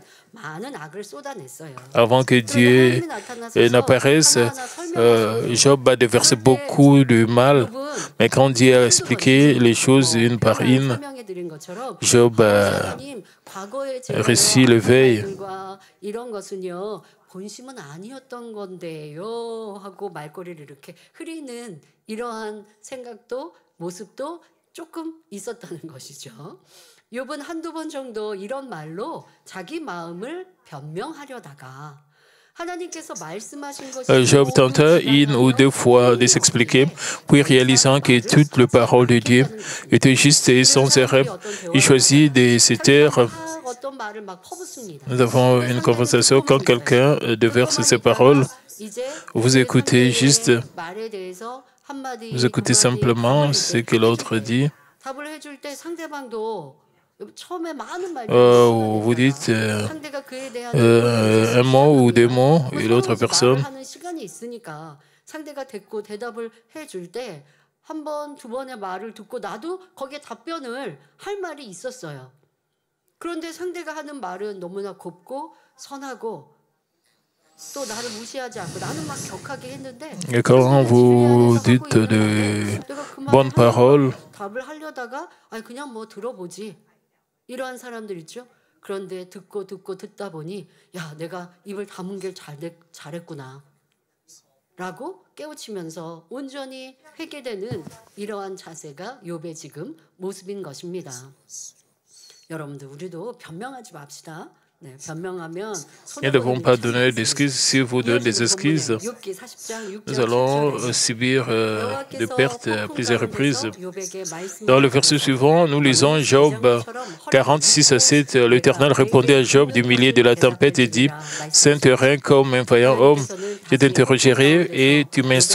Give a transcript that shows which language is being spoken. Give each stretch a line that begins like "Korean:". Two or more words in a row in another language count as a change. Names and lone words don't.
French: Avant que Dieu n'apparaisse, Job a déversé beaucoup de mal, mais quand Dieu a expliqué les choses une par une, Job a reçu l'éveil.
Korean: 본심은 아니었던 건데요 하고 말꼬리를 이렇게 흐리는 이러한 생각도 모습도 조금 있었다는 것이죠. 욥은 한두 번 정도 이런 말로 자기 마음을 변명하려다가 하나님께서 말씀하신 것이
French: Job tenta une ou deux fois de s'expliquer, puis réalisant que toutes les paroles de Dieu étaient justes et sans erreur, il choisit de se taire. Nous avons une conversation quand quelqu'un déverse ses paroles. Vous écoutez juste, vous écoutez simplement ce que l'autre dit. Vous dites un mot ou deux mots et l'autre personne.
Korean: 상대가 됐고 대답을 해줄 때 한 번, 두 번의 말을 듣고 나도 거기에 답변을 할 말이 있었어요. 그런데 상대가 하는 말은 너무나 곱고 선하고 또 나를 무시하지 않고 나는 막 격하게 했는데
French: Et quand vous dites de bonnes paroles,
Korean: 답을 하려다가 아니 그냥 뭐 들어보지 이러한 사람들 있죠. 그런데 듣다 보니 야 내가 입을 다문 게 잘했구나 라고 깨우치면서 온전히 회개되는 이러한 자세가 욥의 지금 모습인 것입니다. 여러분들 우리도 변명하지 맙시다. 네, 변명하면
French: nous ne devons pas donner d'excuses. Si vous donnez des excuses, nous allons subir des pertes à plusieurs reprises. Dans le verset suivant, nous lisons Job 46 à 7. L'Éternel répondait à Job du milieu de la tempête et dit, « Saint terrain comme un vaillant homme, je t'interrogerai et tu m'instruiras.